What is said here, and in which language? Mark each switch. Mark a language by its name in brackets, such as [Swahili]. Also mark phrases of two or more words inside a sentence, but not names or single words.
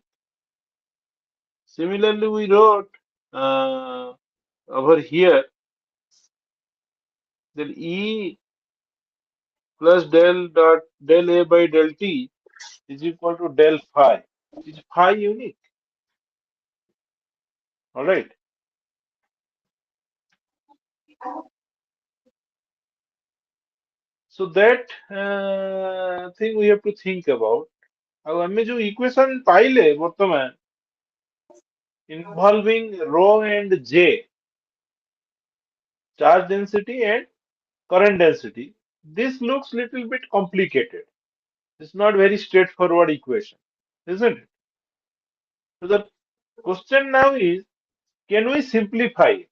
[English] Similarly, we wrote over here that E plus del A by del T is equal to del phi. Is phi unique? All right. So that thing we have to think about. [Odia] ଆଉ ଆମେ ଯୋଉ [English] equation [Odia] ପାଇଲେ ବର୍ତ୍ତମାନ [English] involving rho and J, charge density and current density, this looks little bit complicated. It's not very straightforward equation, isn't it? So the question now is, can we simplify it?